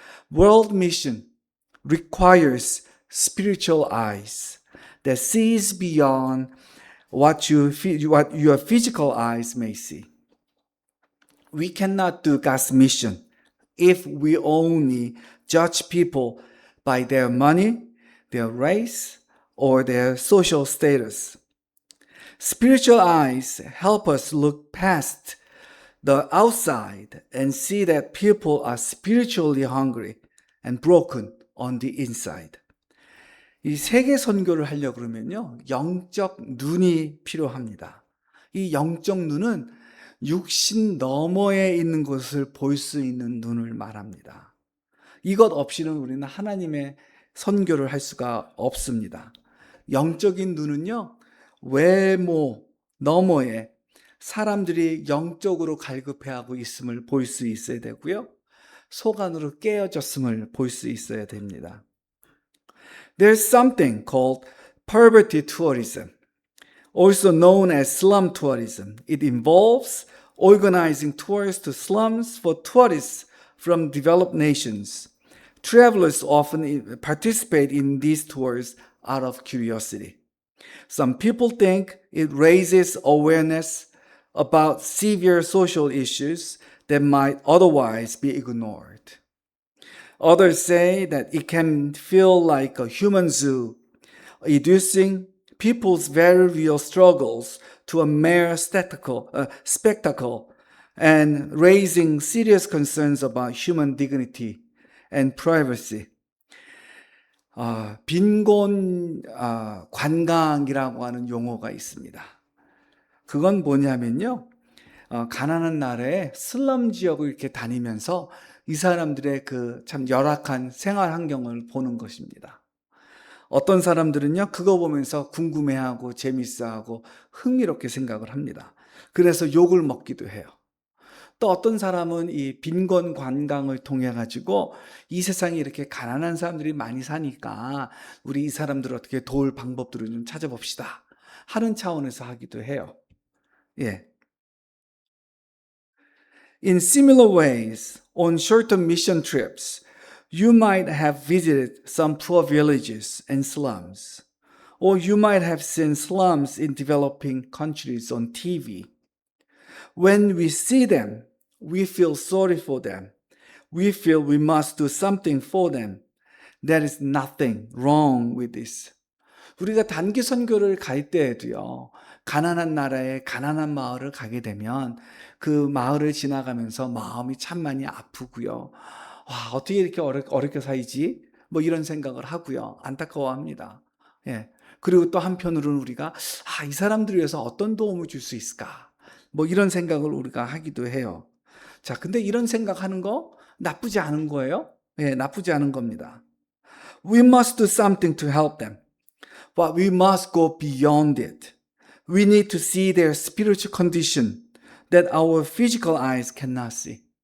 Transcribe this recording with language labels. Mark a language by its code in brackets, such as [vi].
[en] World mission requires spiritual eyes that sees beyond what your physical eyes may see. We cannot do God's mission if we only judge people by their money, their race, or their social status. Spiritual eyes help us look past the outside and see that people are spiritually hungry and broken on the inside. [ko] 이 세계 선교를 하려고 그러면요, 영적 눈이 필요합니다. 이 영적 눈은 육신 너머에 있는 것을 볼 수 있는 눈을 말합니다. 이것 없이는 우리는 하나님의 선교를 할 수가 없습니다. 영적인 눈은요, 외모 너머에 사람들이 영적으로 갈급해하고 있음을 볼 수 있어야 되고요, 속 안으로 깨어졌음을 볼 수 있어야 됩니다. [en] There's something called poverty tourism, also known as slum tourism. It involves organizing tours to slums for tourists from developed nations. Travelers often participate in these tours out of curiosity. Some people think it raises awareness about severe social issues that might otherwise be ignored. Others say that it can feel like a human zoo, reducing people's very real struggles to a mere spectacle and raising serious concerns about human dignity and privacy. [ko] 빈곤 관광이라고 하는 용어가 있습니다. 그건 뭐냐면요, 가난한 나라의 슬럼 지역을 이렇게 다니면서 이 사람들의 그 참 열악한 생활 환경을 보는 것입니다. 어떤 사람들은요, 그거 보면서 궁금해하고 재밌어하고 흥미롭게 생각을 합니다. 그래서 욕을 먹기도 해요. 또 어떤 사람은 이 빈곤 관광을 통해 가지고 이 세상에 이렇게 가난한 사람들이 많이 사니까 우리 이 사람들을 어떻게 도울 방법들을 좀 찾아봅시다 하는 차원에서 하기도 해요. [en] In similar ways, on short-term mission trips, You might have visited some poor villages and slums, or you might have seen slums in developing countries on TV. When we see them, we feel sorry for them. We feel we must do something for them. There is nothing wrong with this. [ko] 우리가 단기 선교를 갈 때에도요, 가난한 나라에 가난한 마을을 가게 되면 그 마을을 지나가면서 마음이 참 많이 아프고요. 와, 어떻게 이렇게 어렵게 살지? 뭐 이런 생각을 하고요. 안타까워합니다. 예. 그리고 또 한편으로는 우리가, 이 사람들을 위해서 어떤 도움을 줄 수 있을까? 뭐 이런 생각을 우리가 하기도 해요. 자, 근데 이런 생각하는 거 나쁘지 않은 거예요? 예, 나쁘지 않은 겁니다. [en] We must do something to help them. But we must go beyond it. We need to see their spiritual condition that our physical eyes cannot see.